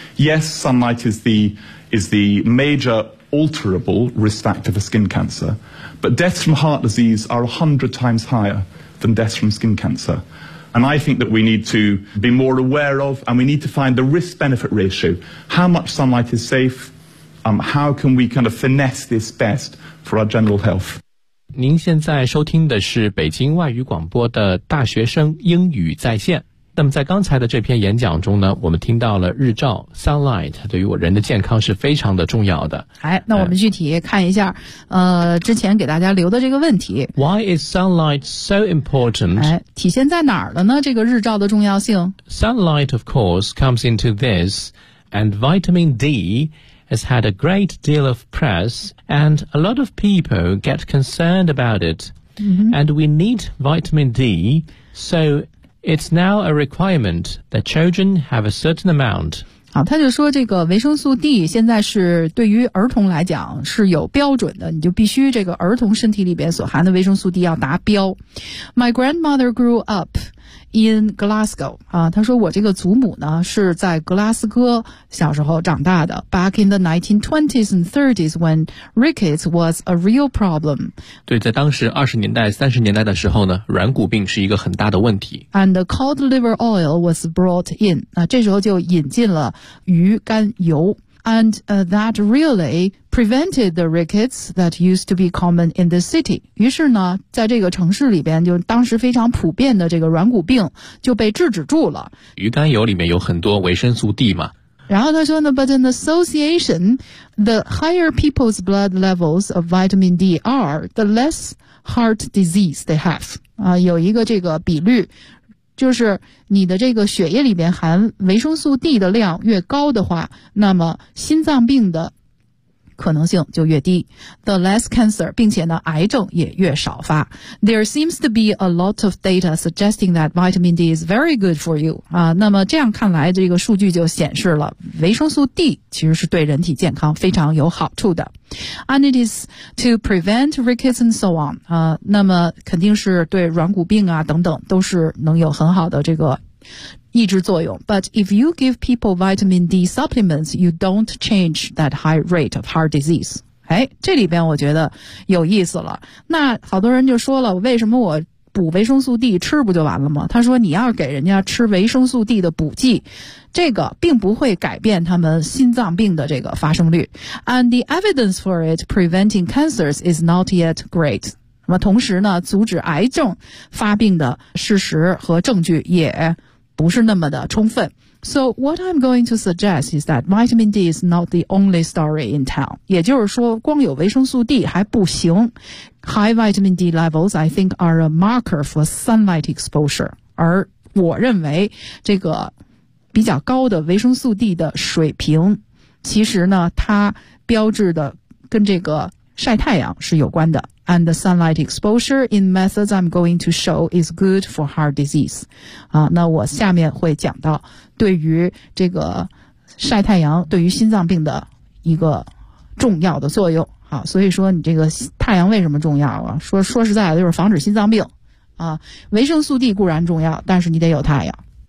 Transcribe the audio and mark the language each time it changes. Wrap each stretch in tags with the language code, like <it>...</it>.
<en>Yes, sunlight is the major alterable risk factor for skin cancer, but deaths from heart disease are 100 times higher than deaths from skin cancer. And I think that we need to be more aware of, and we need to find the risk-benefit ratio. How much sunlight is safe? How can we kind of finesse this best for our general health?</en> <zh>您现在收听的是北京外语广播的大学生英语在线。那么在刚才的这篇演讲中呢，我们听到了日照 sunlight 对于我人的健康是非常的重要的。哎，那我们具体看一下，之前给大家留的这个问题。</zh> <en>Why is sunlight so important？</en> <zh>哎，体现在哪儿了呢？这个日照的重要性。</zh> <en>Sunlight, of course, comes into this, and vitamin D has had a great deal of press, and a lot of people get concerned about it.、 Mm-hmm. And we need vitamin D, so. It's now a requirement that children have a certain amount.</en> <zh>好，他就说这个维生素 D 现在是对于儿童来讲是有标准的，你就必须这个儿童身体里边所含的维生素 D 要达标。</zh> <en>My grandmother grew up in Glasgow.</en> <zh>啊，他说我这个祖母呢是在格拉斯哥小时候长大的。</zh> <en>Back in the 1920s and 30s when rickets was a real problem.</en> <zh>对，在当时20年代30年代的时候呢，软骨病是一个很大的问题。</zh> <en>And the cod liver oil was brought in.</en> <zh>那这时候就引进了鱼肝油。</zh> <en>And that really prevented the rickets that used to be common in the city.</en> <zh>于是呢，在这个城市里边，就当时非常普遍的这个软骨病就被制止住了。鱼肝油里面有很多维生素 D 嘛。然后他说呢</zh> <en>，But in association, the higher people's blood levels of vitamin D are, the less heart disease they have.</en> <zh>啊，有一个这个比率。就是你的这个血液里边含维生素 D 的量越高的话，那么心脏病的可能性就越低。</zh> <en>The less cancer,</en> <zh>并且呢癌症也越少发。</zh> <en>There seems to be a lot of data suggesting that vitamin D is very good for you.</en> <zh>啊，那么这样看来这个数据就显示了维生素 D 其实是对人体健康非常有好处的。</zh> <en>And it is to prevent rickets and so on.</en> <zh>啊，那么肯定是对软骨病啊等等都是能有很好的这个抑制作用。</zh> <en>But if you give people vitamin D supplements, you don't change that high rate of heart disease.</en> <zh>哎，这里边我觉得有意思了。那好多人就说了，为什么我补维生素 D 吃不就完了吗？他说你要给人家吃维生素 D 的补剂，这个并不会改变他们心脏病的这个发生率。</zh> <en>And the evidence for it preventing cancers is not yet great.</en> <zh>那么同时呢，阻止癌症发病的事实和证据也不是那么的充分。</zh> <en>So what I'm going to suggest is that vitamin D is not the only story in town.</en> <zh>也就是说光有维生素 D 还不行。</zh> <en>High vitamin D levels, I think, are a marker for sunlight exposure.</en> <zh>而我认为这个比较高的维生素 D 的水平其实呢它标志的跟这个晒太阳是有关的。</zh> <en>And the sunlight exposure in methods I'm going to show is good for heart disease.</en> <zh>啊，那我下面会讲到对于这个晒太阳对于心脏病的一个重要的作用。啊，所以说你这个太阳为什么重要啊？说实在的就是防止心脏病。啊，维生素 D 固然重要，但是你得有太阳。</zh>